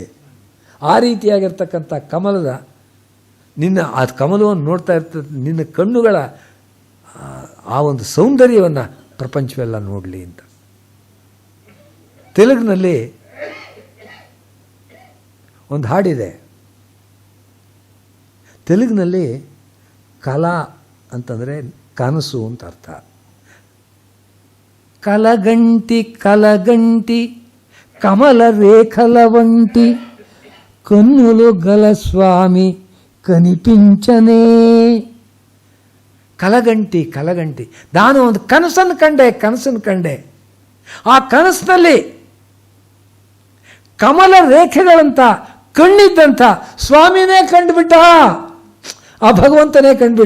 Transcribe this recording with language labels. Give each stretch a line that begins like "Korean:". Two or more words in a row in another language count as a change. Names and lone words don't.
Kannada: ಆ ರೀತಿಯಾಗಿರ್ತಕ್ಕಂಥ ಕಮಲದ ಆ ಕಮಲವನ್ನು ನೋಡ್ತಾ ಇರ್ತದೆ ನಿನ್ನ ಕಣ್ಣುಗಳ ಆ ಒಂದು ಸೌಂದರ್ಯವನ್ನು ಪ್ರಪಂಚವೆಲ್ಲ ನೋಡಲಿ ಅಂತ. ತೆಲುಗಿನಲ್ಲಿ ಒಂದು ಹಾಡಿದೆ. ತೆಲುಗಿನಲ್ಲಿ ಕಲಾ ಅಂತಂದರೆ ಕನಸು ಅಂತ ಅರ್ಥ.
Telugu: కలగంటి కలగంటి కమల రేఖల వంటి కన్నులు గల స్వామి కనిపించనే.
Kannada: ಕಲಗಂಟಿ ಕಲಗಂಟಿ, ನಾನು ಒಂದು ಕನಸನ್ನು ಕಂಡೆ. ಆ ಕನಸಿನಲ್ಲಿ ಕಮಲ ರೇಖೆಗಳಂತ ಕಣ್ಣಿದ್ದಂಥ ಸ್ವಾಮಿನೇ ಕಂಡುಬಿಟ್ಟ, ಆ ಭಗವಂತನೇ ಕಂಡುಬಿಟ್ಟ.